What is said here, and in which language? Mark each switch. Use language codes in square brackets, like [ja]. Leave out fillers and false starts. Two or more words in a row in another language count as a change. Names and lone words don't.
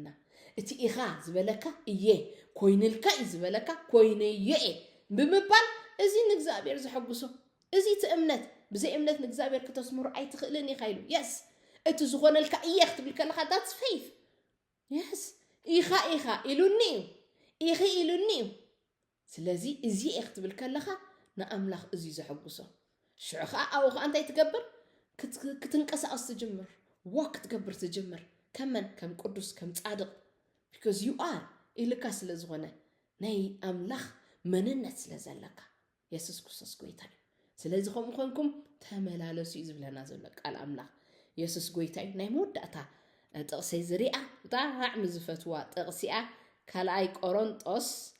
[ti] እቲ ኢኻ ዝበለካ እየ ኮይንልካ እዩ ዝበለካ ኮይነየ ብምባል እዚ ንእግዚኣብሔር ዝሐጉሶ እዚ እቲ እምነት ብዘይ እምነት ንእግዚኣብሔር ከተስምሩ ኣይትኽእልን ኢኻ ኢሉ የስ እቲ ዝኾነልካ እየ ክትብል ከለኻ [en] that's faith yes [ti] ኢኻ ኢሉኒ ኢኺ ኢሉኒ ስለዚ እዚ እየ ክትብል ከለኻ ንኣምላኽ እዚ ዝሐጉሶ ሽዑ ከዓ ኣብኡ ከዓ እንታይ ትገብር ክትንቀሳቀስ ትጅምር ዋክ ክትገብር ትጅምር ከም ቅዱስ ከም ጻድቕ [en] because you are [ti] ኢልካ ስለ ዝኾነ ናይ ኣምላኽ መንነት ስለ ዘለካ ኢየሱስ ክርስቶስ ጎይታ እዩ ስለዚ ከምኡ ኮንኩም ተመላለሱ እዩ ዝብለና ዘሎ ቃል ኣምላኽ ኢየሱስ ጎይታ እዩ ናይ መወዳእታ ጥቕሰይ ዝሪኣ ብጣዕሚ ዝፈትዋ ጥቕሲኣ ካልኣይ ቆሮንጦስ